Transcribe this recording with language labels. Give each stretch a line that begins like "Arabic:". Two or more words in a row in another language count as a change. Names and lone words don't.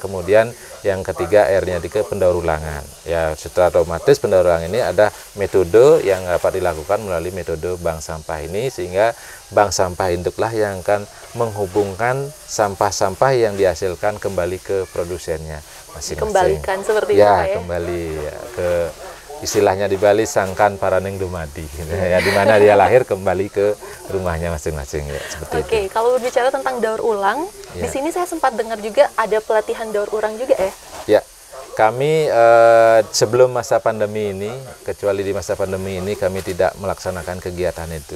Indonesian: Kemudian yang ketiga, airnya ke pendaur ulangan. Ya, secara otomatis pendaur ulang ini ada metode yang dapat dilakukan melalui metode bank sampah ini, sehingga bank sampah induklah yang akan menghubungkan sampah-sampah yang dihasilkan kembali ke produsennya masing-masing. Kembalikan seperti itu, ya, Pak, ya? kembali ya, ke istilahnya di Bali
Javanese: sangkan paraneng dumadi,
Indonesian: ya, di mana dia lahir kembali ke rumahnya masing-masing, ya, seperti itu. Oke, kalau berbicara tentang daur ulang, Ya. di sini saya sempat dengar juga ada pelatihan daur ulang juga ya? Ya, kami sebelum masa pandemi ini, kecuali di masa pandemi ini, kami tidak melaksanakan kegiatan itu.